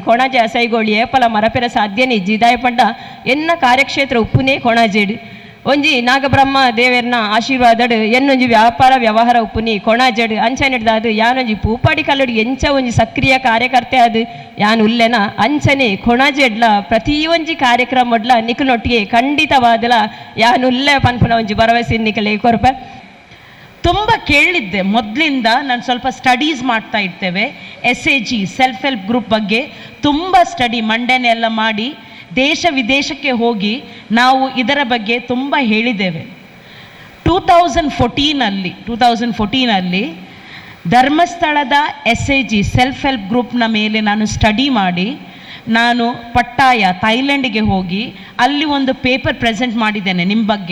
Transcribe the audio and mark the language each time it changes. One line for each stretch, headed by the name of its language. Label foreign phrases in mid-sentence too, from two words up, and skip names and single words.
Tulu: ಕೊಣಾಜೆ ಅಸೈಗೋಳಿ ಏಪಲ ಮರಪೆರ ಸಾಧ್ಯನೇ ಇಜ್ಜಿ ದಾಯಪಂಡ ಎನ್ನ ಕಾರ್ಯಕ್ಷೇತ್ರ ಉಪ್ಪುನೇ ಕೊಣಾಜೆಡು ಒಂಜಿ ನಾಗಬ್ರಹ್ಮ ದೇವೇರ್ನ ಆಶೀರ್ವಾದಡ್ ಎನ್ನೊಂಜಿ ವ್ಯಾಪಾರ ವ್ಯವಹಾರ ಉಪ್ಪುನಿ ಕೊಣಾಜೆಡ್ ಅಂಚನೆಡ್ದ ಅದು ಯಾನೊಂಜಿ ಪೂಪಾಡಿ ಕಲ್ಲಡು ಎಂಚ ಒಂಜಿ ಸಕ್ರಿಯ ಕಾರ್ಯಕರ್ತೆ ಅದು ಯಾನ್ ಉಲ್ಲೆನ ಅಂಚನೆ ಕೊಣಾಜೆಡ್ಲ ಪ್ರತಿ ಒಂಜಿ ಕಾರ್ಯಕ್ರಮಡ್ಲ ನಿಖಲ್ನೊಟ್ಟಿಗೆ ಖಂಡಿತವಾದಲ ಯಾನ್ ಉಲ್ಲೆ ಪನ್ಪುನ ಒಂಜಿ ಭರವಸೆ ನಿಖಲೆ ಕೊರಪೆ
Kannada: ತುಂಬ ಕೇಳಿದ್ದೆ ಮೊದಲಿಂದ. ನಾನು ಸ್ವಲ್ಪ ಸ್ಟಡೀಸ್ ಮಾಡ್ತಾ ಇರ್ತೇವೆ SAG
English: self help group
Kannada: ಬಗ್ಗೆ ತುಂಬ ಸ್ಟಡಿ ಮಂಡನೆಲ್ಲ ಮಾಡಿ ದೇಶ ವಿದೇಶಕ್ಕೆ ಹೋಗಿ ನಾವು ಇದರ ಬಗ್ಗೆ ತುಂಬ ಹೇಳಿದ್ದೇವೆ. 2014 ಧರ್ಮಸ್ಥಳದ SAG
English: self help group's
Kannada: ಮೇಲೆ ನಾನು ಸ್ಟಡಿ ಮಾಡಿ ನಾನು ಪಟ್ಟಾಯ ಥೈಲ್ಯಾಂಡಿಗೆ ಹೋಗಿ ಅಲ್ಲಿ ಒಂದು
English: paper present
Kannada: ಮಾಡಿದ್ದೇನೆ ನಿಮ್ಮ ಬಗ್ಗೆ.